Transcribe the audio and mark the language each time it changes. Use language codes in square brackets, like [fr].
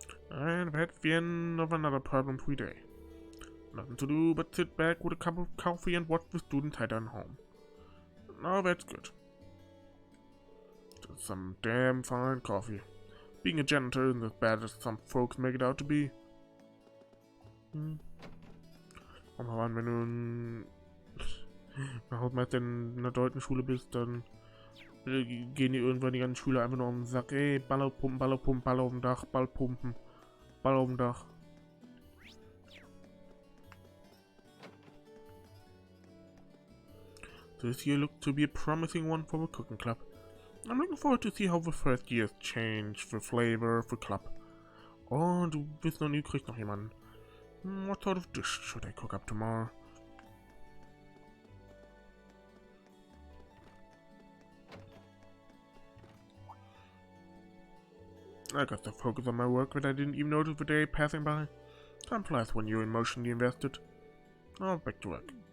[en] And that's the end of another problem-free day. Nothing to do but sit back with a cup of coffee and watch the students head on home. Now that's good. Just some damn fine coffee. Being a janitor isn't as bad as some folks make it out to be. [de] Komm mal ran, wenn du ein Hausmeister in einer deutschen Schule bist, dann gehen die irgendwann die ganzen Schüler einfach nur um den Sack. Ey, Ball aufpumpen, Ball aufpumpen, Ball auf dem Dach, Ball pumpen, Ball auf dem Dach. [en] This year looks to be a promising one for the cooking club. I'm looking forward to see how the first years change the flavor of the club. [de] Oh, du bist noch nie, kriegst noch jemanden. [en] What sort of dish should I cook up tomorrow? I got to focus on my work that I didn't even notice the day passing by. Time flies when you're emotionally invested. Now back to work.